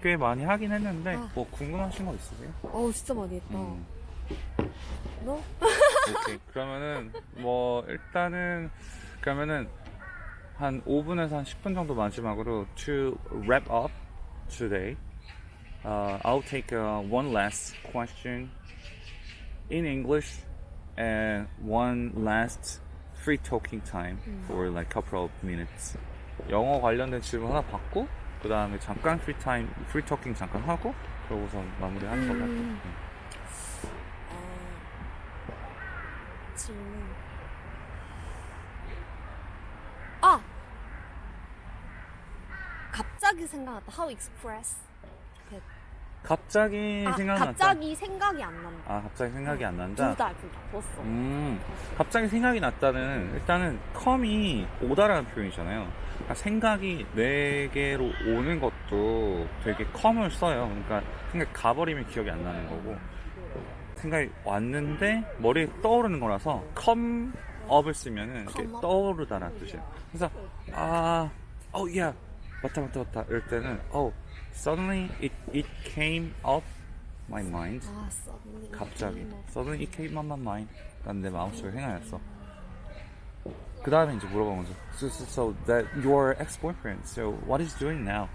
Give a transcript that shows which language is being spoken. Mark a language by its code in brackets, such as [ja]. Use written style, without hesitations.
[ko] 꽤 많이 하긴 했는데 뭐 궁금하신 거 있으세요? 진짜 많이 했다. 너? 오케이. 그러면은 뭐 일단은 그러면은 한 5분에서 한 10분 정도 마지막으로 [en] to wrap up today. I'll take one last question in English and one last free talking time for like couple of minutes. [ko] 영어 관련된 질문 하나 받고 그 다음에 잠깐 free talking 잠깐 하고 그러고서 마무리하는 것 같아요. 질문. 갑자기 생각났다. [en] How express? [ko] 갑자기 생각났다. 갑자기 생각이 안 난다. 갑자기 생각이 안 난다. 둘 다 봤어. 갑자기 생각이 났다는 일단은 컴이 오다라는 표현이잖아요. 그러니까 생각이 뇌게로 오는 것도 되게 컴을 써요. 그러니까 생각 가버리면 기억이 안 나는 거고 생각이 왔는데 머리에 떠오르는 거라서 컴업을 쓰면은 이렇게 [en] come up? [ko] 떠오르다라는 뜻이에요. 그래서 [en] yeah [ko] 맞다 이럴 때는 [en] suddenly it came up my mind. [ko] 갑자기 [en] suddenly it came up my mind. [ko] 난 내 마음속에 생각났어. 그 다음에 이제 물어보는 거죠. [en] So that your ex-boyfriend, so what is he doing now?